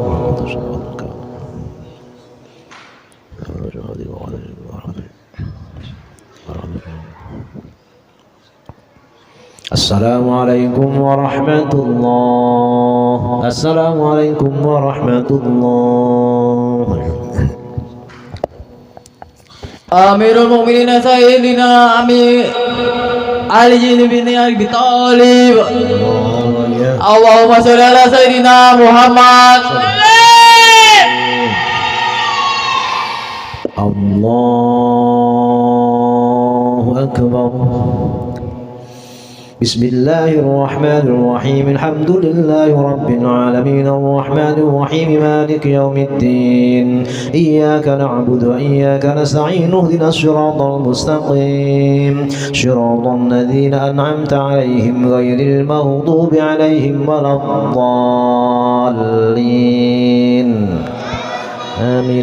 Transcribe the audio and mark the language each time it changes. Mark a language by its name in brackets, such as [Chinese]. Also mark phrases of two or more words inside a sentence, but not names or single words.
[Arabic] السلام عليكم ورحمة الله. السلام عليكم ورحمة الله. أمير المؤمنين سيدنا علي بن أبي طالب. اللهم صل على سيدنا محمد. الله أكبر. بسم الله الرحمن الرحيم الحمد لله رب العالمين الرحمن الرحيم مالك يوم الدين إياك نعبد وإياك نستعين اهدنا الصراط المستقيم صراط الذين أنعمت عليهم غير المغضوب عليهم ولا الضالين آمين.